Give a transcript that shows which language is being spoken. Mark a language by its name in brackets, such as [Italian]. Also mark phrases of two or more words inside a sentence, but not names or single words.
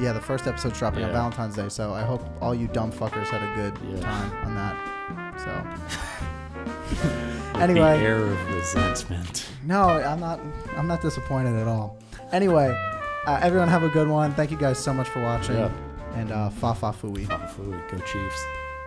[English] Yeah, the first episode's dropping on Valentine's Day, so I hope all you dumb fuckers had a good time on that. So... Anyway... The air of resentment. No, I'm not disappointed at all. Anyway... everyone have a good one. Thank you guys so much for watching. Yeah. And fa fa fooey. Fa fa fooey. Go Chiefs.